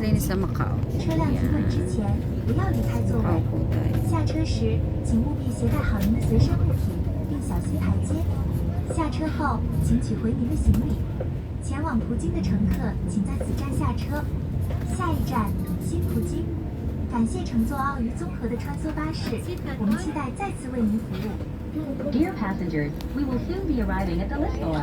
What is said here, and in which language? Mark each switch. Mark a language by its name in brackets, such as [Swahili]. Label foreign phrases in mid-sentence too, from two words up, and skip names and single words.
[Filipino] sa Macau. [Chinese] 车辆停稳之前，不要离开座 Macau 位。 [Filipino] po tayo. [Chinese] 下车时，请务必携带好您的随身物品，并小心台阶。下车后，请取回您的行李。前往葡京的乘客，请在此站下车。下一站，新葡京。感谢乘坐澳娱综合的穿梭巴士，我们期待再次为您服务。 [English] Dear passengers, we will soon be arriving at the Lisboa.